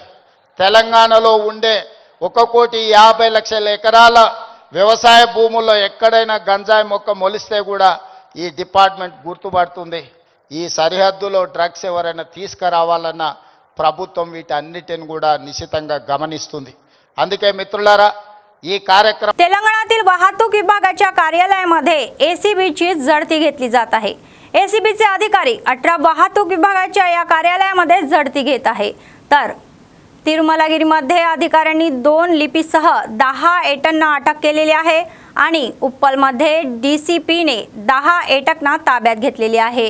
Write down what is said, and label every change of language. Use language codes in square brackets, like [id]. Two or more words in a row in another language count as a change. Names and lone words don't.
[te] తెలంగాణలో ఉండే 1,50,00,000 ఎకరాల వ్యవసాయ భూముల్లో ఎక్కడైనా గంజాయి మొక్క మొలిస్తే కూడా ఈ డిపార్ట్మెంట్ గుర్తుపడుతుంది। ఈ సరిహద్దులో డ్రగ్స్ ఎవరైనా తీసుకురావాలన్న ప్రభుత్వం వీటన్నిటిని కూడా నిశితంగా గమనిస్తుంది। అందుకే మిత్రులారా ఈ कार्यक्रम [mr] तेलंगणातील वाहतूक विभागाच्या कार्यालयामध्ये ACBची झडती घेतली जात आहे। ACBचे अधिकारी 18 वाहतूक विभागाच्या या कार्यालयामध्ये झडती घेत आहे। तर तिरुमलागिरीमध्ये अधिकाऱ्यांनी 2 लिपीसह 10 एटनना अटक केलेली आहे आणि उप्पलमध्ये DCPने 10 एटकना ताब्यात घेतलेली आहे।